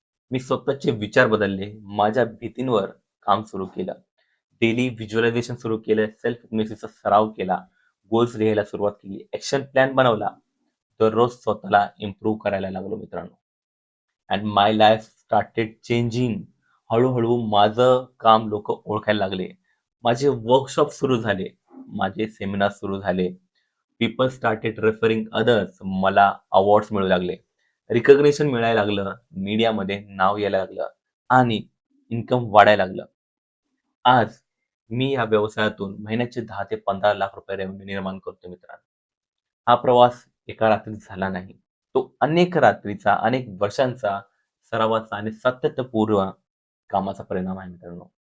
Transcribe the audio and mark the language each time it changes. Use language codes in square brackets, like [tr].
[mr] मी स्वतःचे विचार बदलले, माझ्या भीतींवर काम सुरू केलं, डेली व्हिज्युअलायझेशन सुरू केलं, सेल्फ हिप्नोसिसचा सराव केला, गोल्स लिहायला सुरुवात केली, ॲक्शन प्लॅन बनवला. दररोज स्वतःला इम्प्रूव्ह करायला लागलो मित्रांनो. [en] And my life started changing. [mr] हळूहळू माझं काम लोक ओळखायला लागले. माझे वर्कशॉप सुरू झाले, माझे सेमिनार सुरू झाले. [en] People started referring others. [mr] मला अवॉर्ड्स मिळू लागले, रिकग्नेशन मिळायला लागलं, मीडियामध्ये नाव यायला लागलं आणि इन्कम वाढायला लागलं. आज मी या व्यवसायातून महिन्याचे 10 ते 15 लाख रुपये रेव्हेन्यू निर्माण करतो मित्रांनो. हा प्रवास एका रात्रीत झाला नाही. तो अनेक रात्रीचा, अनेक वर्षांचा सरावाचा आणि सातत्यपूर्ण कामाचा परिणाम आहे मित्रांनो.